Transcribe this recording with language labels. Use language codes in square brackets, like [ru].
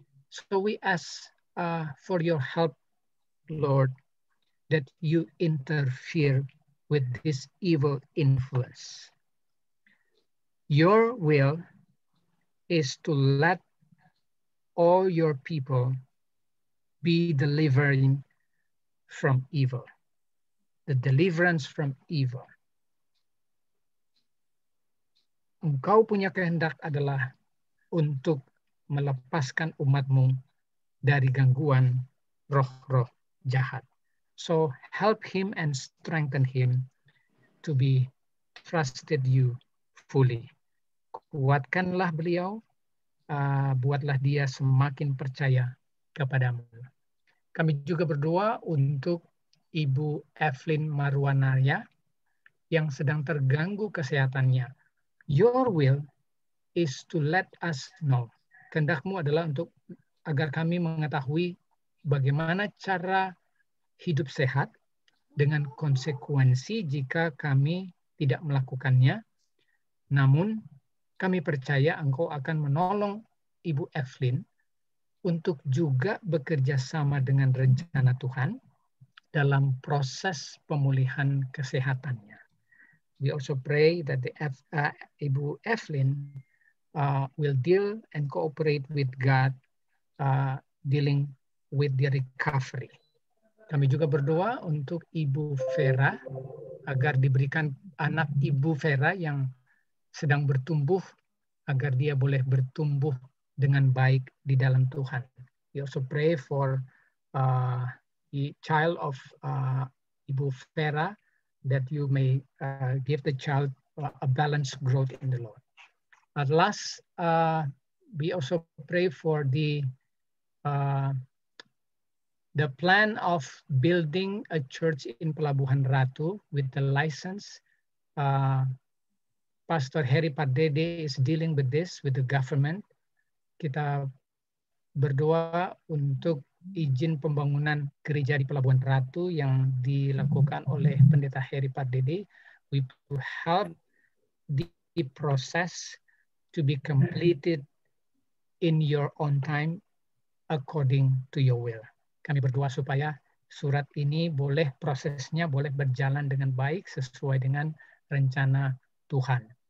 [en] So we ask for your help, Lord, that you interfere with this evil influence. Your will is to let all your people be delivering from evil. The deliverance from evil. [id] Engkau punya kehendak adalah untuk melepaskan umatmu dari gangguan roh-roh jahat. [en] So help him and strengthen him to be trusted you fully. [id] Kuatkanlah beliau, buatlah dia semakin percaya kepadamu. Kami juga berdoa untuk Ibu Evelyn Marwanaya yang sedang terganggu kesehatannya. [en] Your will is to let us know. [id] Kehendakmu adalah untuk agar kami mengetahui bagaimana cara hidup sehat dengan konsekuensi jika kami tidak melakukannya. Namun kami percaya Engkau akan menolong Ibu Evelyn untuk juga bekerja sama dengan rencana Tuhan dalam proses pemulihan kesehatannya. [en] We also pray that Ibu Evelyn will deal and cooperate with God dealing with the recovery. [id] Kami juga berdoa untuk Ibu Vera agar diberikan anak Ibu Vera yang sedang bertumbuh agar dia boleh bertumbuh dengan baik di dalam Tuhan. [en] We also pray for the child of Ibu Vera that you may give the child a balanced growth in the Lord. At last, we also pray for the plan of building a church in Pelabuhan Ratu with the license. Pastor Heri Pardede is dealing with this with the government. [id] Kita berdoa untuk izin pembangunan gereja di Pelabuhan Ratu yang dilakukan oleh Pendeta Heri Pardede. [en] We will help the process to be completed in your own time according to your will. [id] Kami berdoa supaya surat ini prosesnya boleh berjalan dengan baik sesuai dengan rencana Tuhan.